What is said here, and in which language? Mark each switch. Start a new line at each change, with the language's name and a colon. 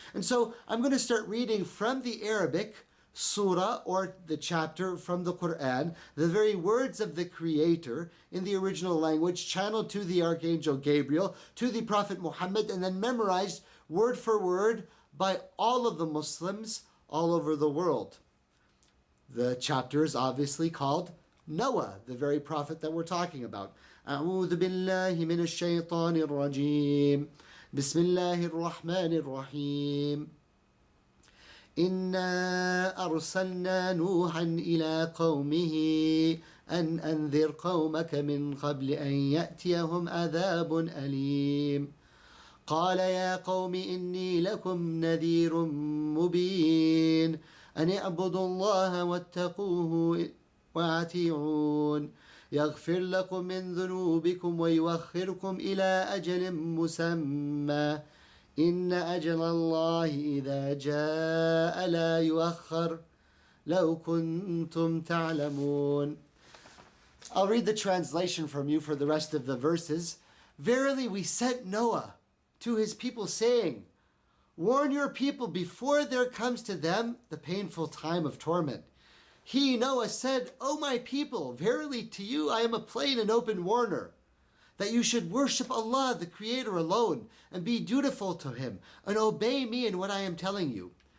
English: And so I'm going to start reading from the Arabic surah, or the chapter from the Quran, the very words of the Creator in the original language, channeled to the Archangel Gabriel, to the Prophet Muhammad, and then memorized word for word by all of the Muslims all over the world. The chapter is obviously called Noah, the very prophet that we're talking about.
Arabic: أعوذ بالله من الشيطان الرجيم بسم الله الرحمن الرحيم إنا أرسلنا نوحا إلى قومه أن أنذر قومك من قبل أن يأتيهم عذاب أليم قال يا قوم إني لكم نذير مبين أن اعبدوا الله واتقوه وأطيعون يغفر لكم من ذنوبكم ويؤخركم إلى أجل مسمى إن أجل الله إذا جاء لا يؤخر لو كنتم تعلمون.
English: I'll read the translation from you for the rest of the verses. Verily we sent Noah to his people saying, warn your people before there comes to them the painful time of torment. He, Noah, said, O my people, verily to you I am a plain and open warner, that you should worship Allah, the Creator alone, and be dutiful to Him, and obey me in what I am telling you.